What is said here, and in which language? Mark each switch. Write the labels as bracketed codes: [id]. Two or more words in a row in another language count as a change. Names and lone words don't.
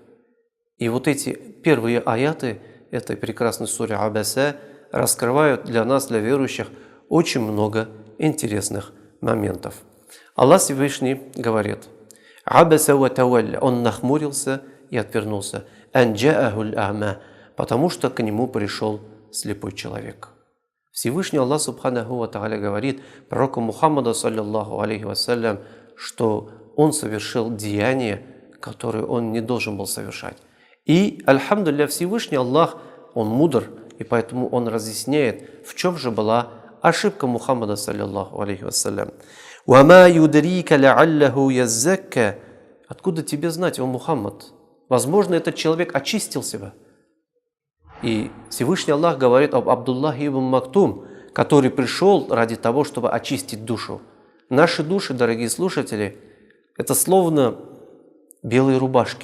[ru] И вот эти первые аяты этой прекрасной суре Абаса раскрывают для нас, для верующих, очень много интересных моментов. Аллах Всевышний говорит: [ar] «عبس وتولى», [ru] он нахмурился и отвернулся, [ar] «أن جاءه الأعمى», [ru] потому что к нему пришел слепой человек. Всевышний [ar] الله سبحانه وتعالى [ru] говорит пророку Мухаммаду, [ar] صلى الله عليه وسلم, [ru] что он совершил деяние, которое он не должен был совершать. И, альхамдулилля, Всевышний Аллах, он мудр, и поэтому он разъясняет, в чем же была ошибка Мухаммада, [ar] صلى الله عليه وسلم. «وما يدريك لعله يزكى». [ru] Откуда тебе знать, о Мухаммад? Возможно, этот человек очистил себя. И Всевышний Аллах говорит об Абдуллахе ибн Мактум, который пришел ради того, чтобы очистить душу. Наши души, дорогие слушатели, это словно белые рубашки.